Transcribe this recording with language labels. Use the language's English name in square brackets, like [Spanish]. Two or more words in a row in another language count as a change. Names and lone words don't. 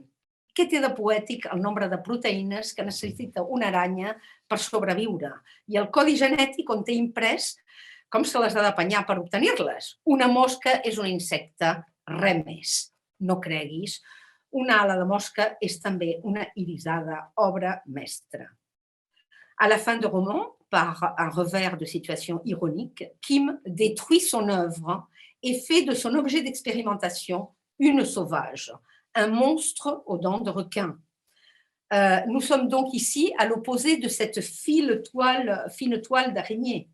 [Catalan] Què té de poètic el nombre de proteïnes que necessita una aranya per sobreviure i el codi genètic on té imprès com se les ha d'apanyar per obtenir-les? Una mosca és un insecte, res més. No creguis. Una ala de mosca és també una irisada obra mestra. [French] À la fin du roman, par un revers de situation ironique, Kim détruit son œuvre et fait de son objet d'expérimentation une sauvage, un monstre aux dents de requin. Nous sommes donc ici à l'opposé de cette fine toile d'araignée.